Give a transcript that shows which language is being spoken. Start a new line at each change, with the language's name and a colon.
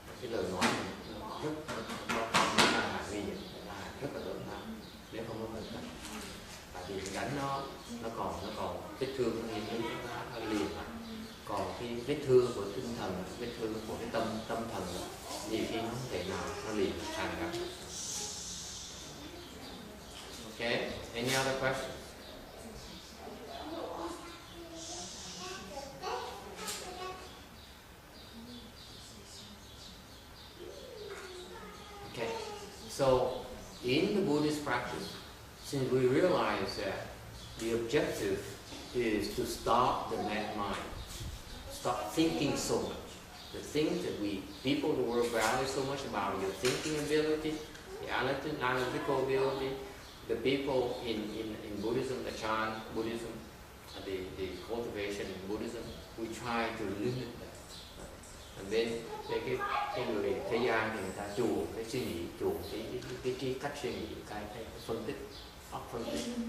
Vietnamese: Cái lời nói mình rất là nguy hiểm, rất là lớn lao nếu không có cẩn thận. Tại vì cái đánh nó còn vết thương nó liền lại. Còn cái vết thương của tinh thần, vết thương của cái tâm thần nhiều khi nó không thể nào nó liền thành cả.
English: Okay, any other questions? Okay, so in the Buddhist practice, since we realize that the objective is to stop the mad mind, stop thinking so much. The things that people in the world value so much about your thinking ability, the analytical ability, the people in Buddhism, the Chan Buddhism, the cultivation in Buddhism, we try to limit that. And then
Vietnamese: cái người thế gian thì người ta chuộng cái suy nghĩ, chuộng cái cách suy nghĩ, cái phân tích, óc phân tích.